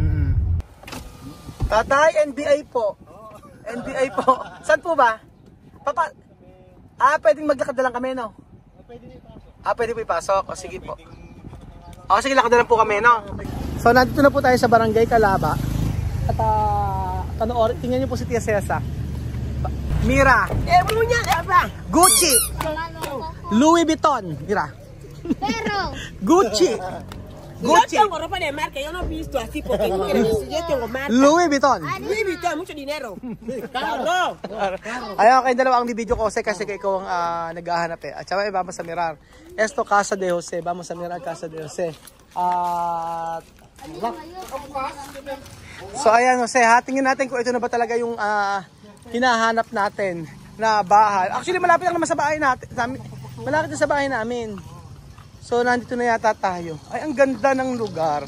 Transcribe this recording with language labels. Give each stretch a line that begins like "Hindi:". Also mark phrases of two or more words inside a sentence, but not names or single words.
Filipino: Tatay, NBI po. NBI po. Saan po ba? Papa, pwedeng maglakad na lang kami, no? Pwede po ipasok. O, sige po. O, sige, lakad na lang po kami, no? So, nandito na po tayo sa Barangay Calaba. At, panoorin, tingnan niyo po si Tia Cesa.
Spanish: Mira. Gucci. Louis Vuitton. Mira. Pero, Gucci. Gucci. Yo tengo ropa de marca, yo no he visto así porque tú quieres decir, yo tengo marca. Louis Vuitton. Louis Vuitton, mucho dinero. Carro.
Filipino: Ayaw kayo dalawa ang bibidyo ko kasi ikaw ang naghahanap eh. At saka vamos sa Mirar. Esto Casa de Jose. Vamos sa Mirar Casa de Jose. So ayan Jose, tingnan natin kung ito na ba talaga yung hinahanap natin na bahay. Actually malapit lang naman sa bahay natin. Malapit na sa bahay namin. So nandito na yata tayo. Ay, ang ganda ng lugar.